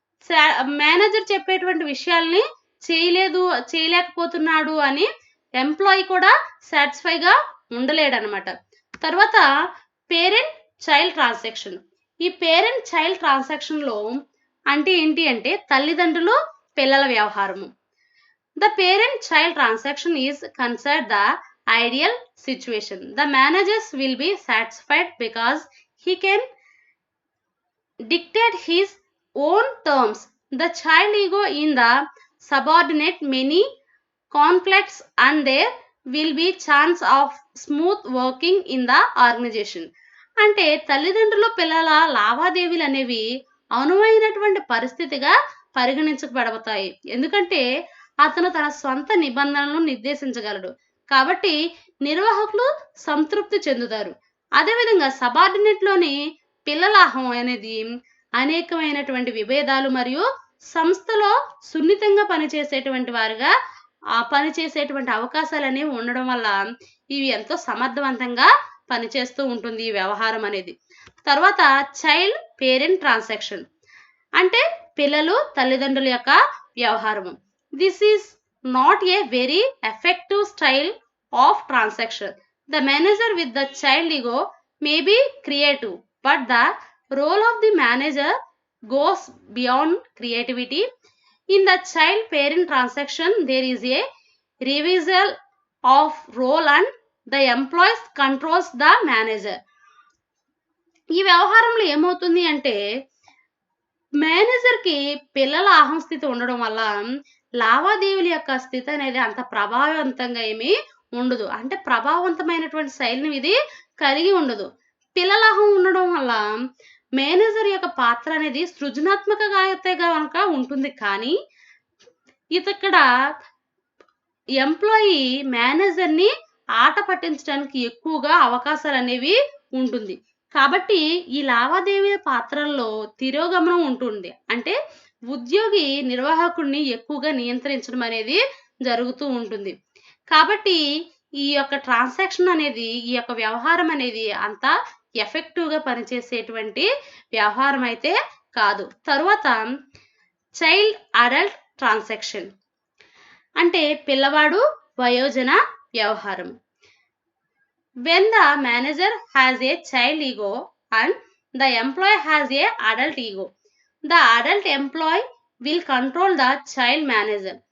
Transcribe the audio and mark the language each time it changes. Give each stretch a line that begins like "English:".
Telugu: సా manager చెప్పేటువంటి విషయాల్ని చేయలేదు, చేయలేకపోతున్నాడు అని ఎంప్లాయీ కూడా సాటిస్ఫైగా ఉండలేడనమాట. తర్వాత పేరెంట్ చైల్డ్ ట్రాన్సాక్షన్. ఈ పేరెంట్ చైల్డ్ ట్రాన్సాక్షన్‌లో అంటే ఏంటి అంటే తల్లిదండ్రులు, పిల్లల వ్యవహారము.
English: The parent-child transaction is considered the ideal situation. The managers will be satisfied because he can dictate his own terms. The child ego in the subordinate many conflicts and there will be chance of smooth working in the organization.
Telugu: అంటే తల్లిదండ్రులు పిల్లల లావాదేవీలు అనేవి అనువైనటువంటి పరిస్థితిగా పరిగణించబడతాయి. ఎందుకంటే అతను తన సొంత నిబంధనలను నిర్దేశించగలడు. కాబట్టి నిర్వాహకులు సంతృప్తి చెందుతారు. అదేవిధంగా సబార్డినేట్‌లోని పిల్లల అహం అనేది అనేకమైనటువంటి విభేదాలు మరియు సంస్థలో సున్నితంగా పనిచేసేటువంటి వారుగా పనిచేసేటువంటి అవకాశాలనేవి ఉండడం వల్ల ఇవి ఎంతో సమర్థవంతంగా పనిచేస్తూ ఉంటుంది ఈ వ్యవహారం అనేది. తర్వాత చైల్డ్ పేరెంట్ ట్రాన్సాక్షన్ అంటే పిల్లలు తల్లిదండ్రుల యొక్క వ్యవహారము.
English: This is not a very effective style of transaction. The manager with the child ego may be creative but the role of the manager goes beyond creativity. In the child parent transaction there is a reversal of role and the employees controls the manager.
Telugu: ఈ వ్యవహారంలో ఏమవుతుంది అంటే మేనేజర్‌కి పిల్లల అహం స్థితి ఉండడం వల్ల లావాదేవీల యొక్క స్థితి అనేది అంత ప్రభావవంతంగా ఏమీ ఉండదు. అంటే ప్రభావవంతమైనటువంటి శైలిని ఇది కలిగి ఉండదు. పిల్లల అహం ఉండడం వల్ల మేనేజర్ యొక్క పాత్ర అనేది సృజనాత్మకంగా అయితే గనక ఉంటుంది. కానీ ఇక్కడ ఎంప్లాయీ మేనేజర్‌ని ఆట పట్టించడానికి ఎక్కువగా అవకాశాలనేవి ఉంటుంది. కాబట్టి ఈ లావాదేవీల పాత్రల్లో తిరోగమనం ఉంటుంది. అంటే ఉద్యోగి నిర్వాహకుడిని ఎక్కువగా నియంత్రించడం అనేది జరుగుతూ ఉంటుంది. కాబట్టి ఈ యొక్క ట్రాన్సాక్షన్ అనేది, ఈ యొక్క వ్యవహారం అనేది అంత ఎఫెక్టివ్‌గా పనిచేసేటువంటి వ్యవహారం అయితే కాదు. తరువాత చైల్డ్ అడల్ట్ ట్రాన్సాక్షన్ అంటే పిల్లవాడు వయోజన వ్యవహారం.
English: When the manager has a child ego and the employee has a adult ego, the adult employee will control the child manager.